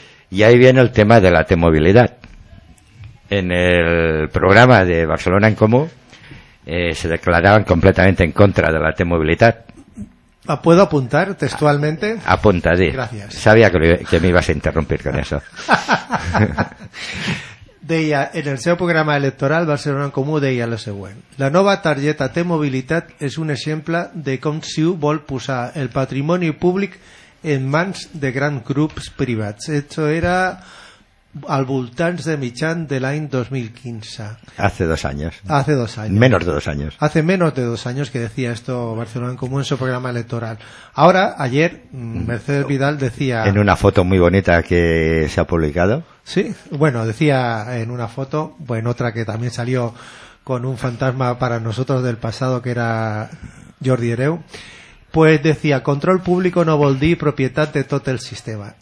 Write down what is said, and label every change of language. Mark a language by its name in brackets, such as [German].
[Spanish] Y ahí viene el tema de la T-movilidad. En el programa de Barcelona en Comú se declaraban completamente en contra de la T-movilidad. ¿Puedo apuntar textualmente? Apunta, sí. Gracias. Sabía que me ibas a interrumpir con eso. [Catalan] Deia, en el seu programa electoral Barcelona en Comú deia lo següent: la nova targeta T-Mobilitat és un exemple de com Ciu vol posar el patrimoni públic en mans de grans grups privats. Això era al voltants de mitjan de l'any 2015. [Spanish] Hace dos años. Menos de dos años. Hace menos de dos años que decía esto Barcelona en Comú en su programa electoral. Ahora, ayer, Mercedes Vidal decía... En una foto muy bonita que se ha publicado. Sí, bueno, decía en una foto, pues en otra que también salió con un fantasma para nosotros del pasado, que era Jordi Hereu, pues decía: control público [Catalan] no vol dir propietat de tot el sistema.